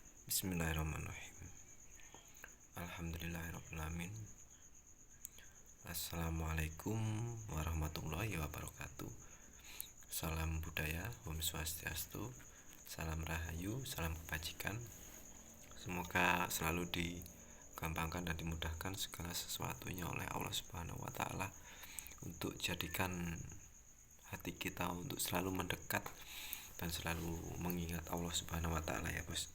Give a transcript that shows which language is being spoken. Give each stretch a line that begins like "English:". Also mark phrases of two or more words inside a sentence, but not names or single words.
Arabic: بسم الله الرحمن الرحيم. الحمد لله الرحمن الرحيم. السلام عليكم ورحمة الله وبركاته.
Indonesian: Salam budaya, Om Swastiastu, salam rahayu, salam kebajikan. Semoga selalu digampangkan dan dimudahkan segala sesuatunya oleh Allah
Arabic: سبحانه وتعالى
Indonesian: untuk jadikan hati kita untuk selalu mendekat dan selalu mengingat Allah
Arabic: سبحانه وتعالى
Indonesian: ya, Bos.